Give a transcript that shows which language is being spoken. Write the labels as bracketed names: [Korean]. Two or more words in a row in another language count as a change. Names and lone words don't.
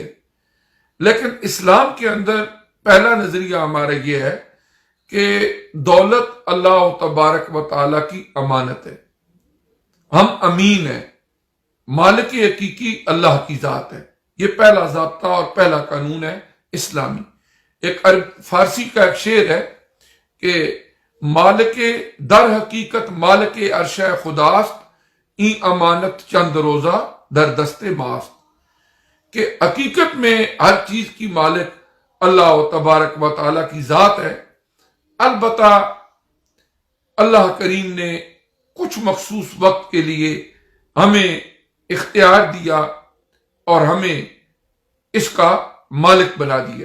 [Urdu] لیکن اسلام کے اندر پہلا نظریہ ہمارا یہ ہے کہ دولت [Arabic] اللہ تبارک و تعالیٰ [Urdu] کی امانت ہے، ہم امین ہیں، مالک حقیقی اللہ کی ذات ہے۔ یہ پہلا ضابطہ اور پہلا قانون ہے اسلامی۔ ایک فارسی کا ایک شعر ہے کہ [Persian] مالک در حقیقت مالک عرش خداست، این امانت چند روزہ در دست ماست، [Urdu] کہ حقیقت میں ہر چیز کی مالک [Arabic] اللہ تبارک و تعالیٰ [Urdu] کی ذات ہے، البتہ اللہ کریم نے کچھ مخصوص وقت کے لیے ہمیں اختیار دیا اور ہمیں اس کا مالک بنا دیا۔